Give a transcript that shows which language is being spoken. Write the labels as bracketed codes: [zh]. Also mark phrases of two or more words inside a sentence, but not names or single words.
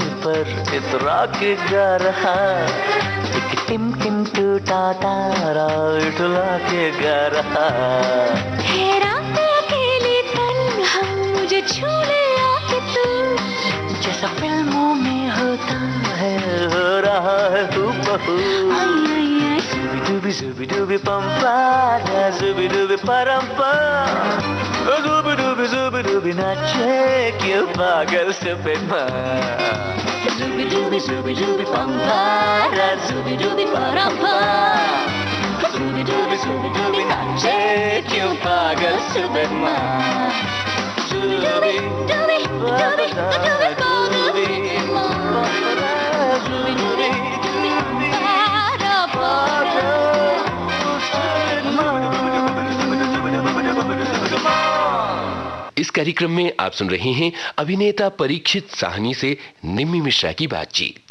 [hi] पर इतरा के गा रहा, एक टिम टिम टूटा तारा उठला के गा रहा। ठहरा मैं अकेली तन्हा, मुझे छू ले आके तू, जैसा फिल्मों में होता है हो रहा है हूबहू। Shooby dooby pampara, shooby dooby parampa, shooby dooby नाचे क्यों पागल [en] stupid man। Shooby dooby pampara, shooby dooby parampa, shooby dooby [hi] नाचे क्यों पागल [en] stupid man। Shooby dooby [hi] इस कार्यक्रम में आप सुन रहे हैं अभिनेता परीक्षित साहनी से निम्मी मिश्रा की बातचीत।